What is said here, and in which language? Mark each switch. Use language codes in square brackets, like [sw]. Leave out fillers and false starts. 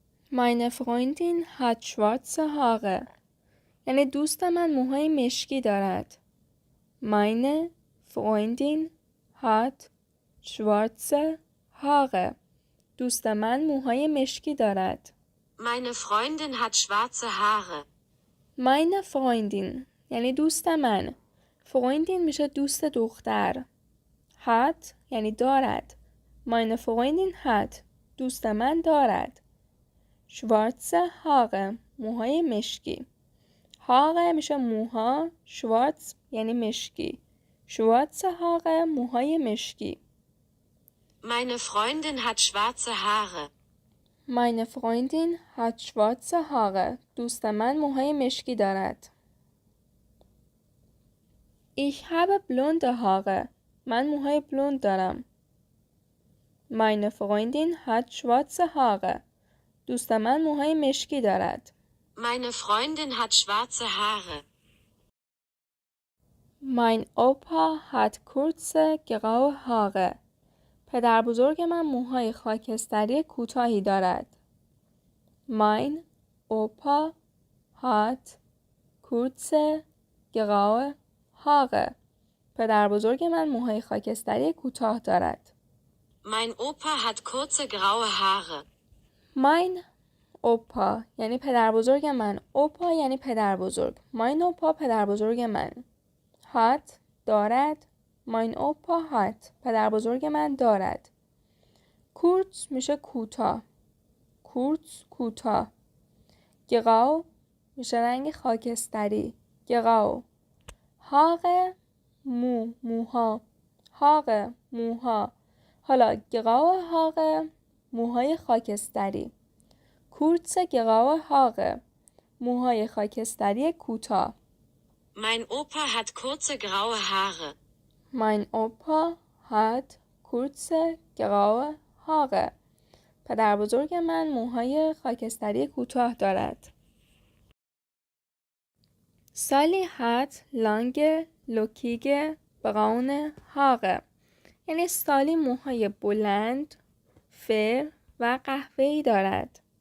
[de] Meine Freundin hat schwarze Haare [fa] یعنی دوست من موهای مشکی دارد Meine Freundin hat schwarze Haare دوست من موهای مشکی دارد [de] Meine Freundin hat schwarze Haare. [fa] Meine Freundin یعنی دوست من Freundin میشه دوست دختر hat یعنی دارد [de] Meine Freundin hat [fa] دوست من دارد schwarze Haare موهای مشکی Haare میشه موها schwarz یعنی مشکی schwarze Haare موهای مشکی [de] Meine Freundin hat schwarze Haare. Meine Freundin hat schwarze Haare [fa] دوست من موهای مشکی دارد Ich habe blonde Haare من موهای بلوند دارم Meine Freundin hat schwarze Haare دوست من موهای مشکی دارد [de] Meine Freundin hat schwarze Haare. Mein Opa hat kurze graue Haare [fa] پدر بزرگ من موهای خاکستری کوتاهی دارد Mein Opa hat kurze graue Haare پدر بزرگ من موهای خاکستری کوتاه دارد [de] Mein Opa hat kurze graue Haare. [fa] Mein Opa یعنی پدر بزرگ من Opa یعنی پدر بزرگ Mein Opa پدر بزرگ من hat دارد [de] Mein Opa hat [fa] پدر بزرگ من دارد kurz میشه کوتاه kurz کوتاه grau میشه رنگ خاکستری grau Haare موها Haare موها حالا graue Haare موهای خاکستری [de] kurze graue Haare [fa] موهای خاکستری کوتاه [de] Mein Opa hat kurze graue Haare. Mein Opa hat kurze graue Haare [fa] پدر بزرگ من موهای خاکستری کوتاه دارد Sally hat lange lockige braune Haare یعنی سالی موهای بلند فر و قهوه‌ای دارد